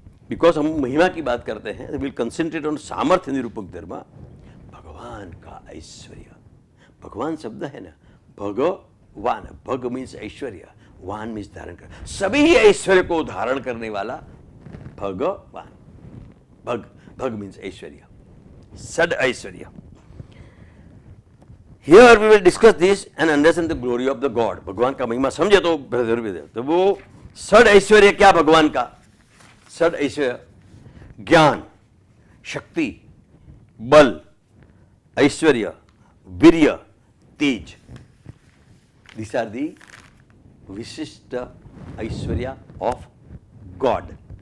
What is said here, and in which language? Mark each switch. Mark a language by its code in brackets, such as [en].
[hi] Because हम महिमा की बात करते हैं, [en] will concentrate on [hi] सामर्थ्य निरूपक धर्म, भगवान का ऐश्वर्य। भगवान शब्द है ना, भगवान, भग मीन्स ऐश्वर्य, वान मीन्स धारण कर, सभी ही ऐश्वर्य को धारण करने वाला भगवान। भग, भग मीन्स ऐश्वर्य, सद ऐश्वर्य। [en] Here we will discuss this and understand the glory of the God. [hi] भगवान का महिमा समझे तो ब्रदर, तो वो सद ऐश्वर्य क्या भगवान का? सद ऐश्वर्य ज्ञान, शक्ति, बल, ऐश्वर्य, वीर्य, तेज। [en] These are the [hi] विशिष्ट ऐश्वर्य [en] Of God.